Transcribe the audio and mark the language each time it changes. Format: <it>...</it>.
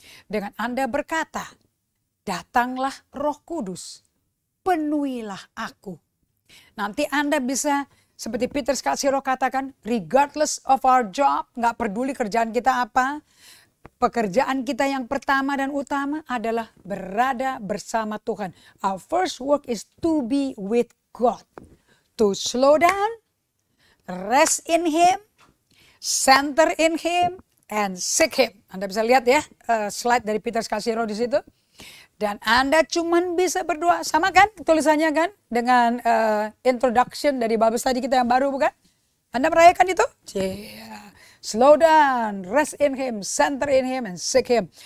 <id>Dengan Anda berkata, datanglah Roh Kudus. Penuhilah aku. Nanti Anda bisa seperti Peter Skasiro katakan.</id> <en>Regardless of our job.</en> <id>Gak peduli kerjaan kita apa. Pekerjaan kita yang pertama dan utama adalah berada bersama Tuhan.</id> <en>Our first work is to be with God. To slow down, rest in Him, center in Him, and seek Him.</en> <id>Anda bisa lihat ya slide dari Peter Skasiro di situ. Dan Anda cuman bisa berdoa. Sama kan tulisannya kan? Dengan introduction dari Babes tadi kita yang baru bukan? Anda merayakan itu? Yeah.</id> <en>Slow down, rest in Him, center in Him, and seek Him.</en>